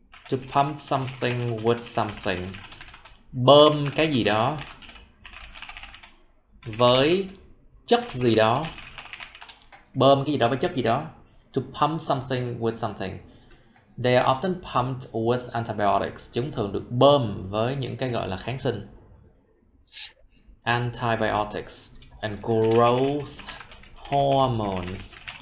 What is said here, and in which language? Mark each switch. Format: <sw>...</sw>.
<en>To pump something with something,</en> <vi>bơm cái gì đó với chất gì đó. Bơm cái gì đó với chất gì đó.</vi> <en>To pump something with something. They are often pumped with antibiotics.</en> <vi>Chúng thường được bơm với những cái gọi là kháng sinh.</vi> <en>Antibiotics and growth hormones.</en>